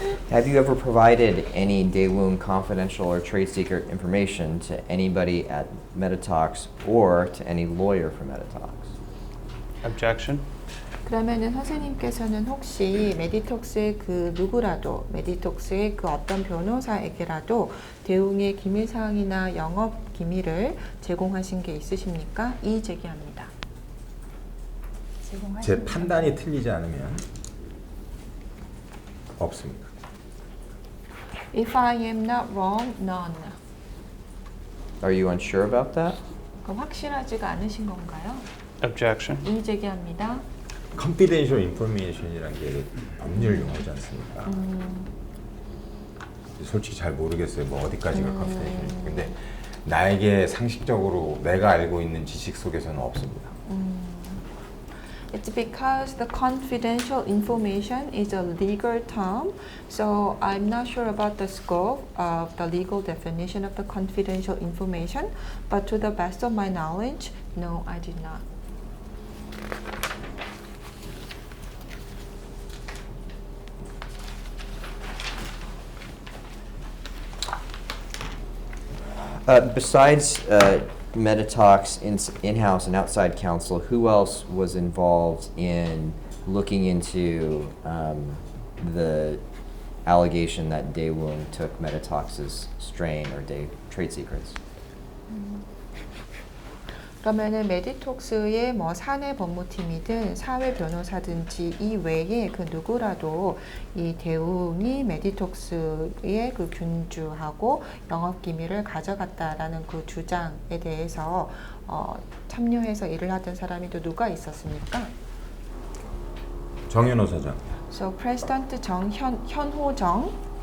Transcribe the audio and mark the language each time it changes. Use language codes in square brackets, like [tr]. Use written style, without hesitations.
[en] Have you ever provided any Daewoo confidential or trade secret information to anybody at Meditox or to any lawyer for Meditox? Objection. [ko] 그러면은 선생님께서는 혹시 메디톡스의 그 누구라도, 메디톡스의 그 어떤 변호사에게라도 대웅의 기밀사항이나 영업 기밀을 제공하신 게 있으십니까? 이의 제기합니다. 제 판단이 틀리지 않으면 없습니다. [en] If I am not wrong, none. Are you unsure about that? [ko] 그럼 확실하지가 않으신 건가요? [en] Objection. [ko] 이의 제기합니다. confidential information이라는 게 법률 용어지 않습니까? 솔직히 잘 모르겠어요. 뭐 어디까지가 confidential. 근데 나에게 상식적으로 내가 알고 있는 지식 속에서는 없습니다. [en] It's because the confidential information is a legal term, so I'm not sure about the scope of the legal definition of the confidential information, but to the best of my knowledge, no, I did not. Besides Meditox in-house and outside counsel, who else was involved in looking into the allegation that Daewoo took Meditox's strain or trade secrets? [ko] 그러면은 메디톡스의 뭐 사내 법무팀이든 사회 변호사든지 이 외에 그 누구라도 이 대웅이 메디톡스의 그 균주하고 영업 기밀을 가져갔다라는 그 주장에 대해서 참여해서 일을 하던 사람이 또 누가 있었습니까? 정현호 사장, [en] So President 현호정,